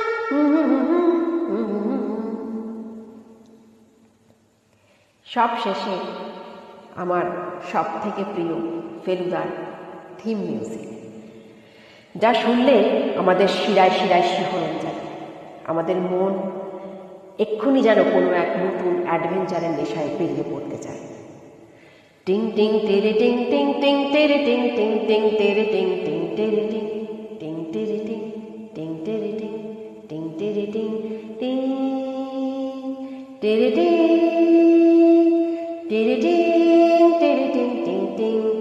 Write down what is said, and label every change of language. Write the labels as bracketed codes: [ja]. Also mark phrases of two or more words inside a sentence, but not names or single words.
[bn] সব শেষে আমার সব থেকে প্রিয় ফেলুদার থিম মিউজিক, যা শুনলে আমাদের শিরায় শিরায় শিহরণ যায়। আমাদের মন এক্ষুনি যেন কোনো এক নতুন অ্যাডভেঞ্চারের নেশায় পেরিয়ে পড়তে চায়। টিং টিং টেরে টিং টিং টিং টেরে টিং টিং টিং টেরে টিং টিং টেরে টিং টিং টেরে টিং টিং টেরে টিং টিং টেরে টিং টিং টেরে টিং টেরে টিং টেরে টিং টিং টিং।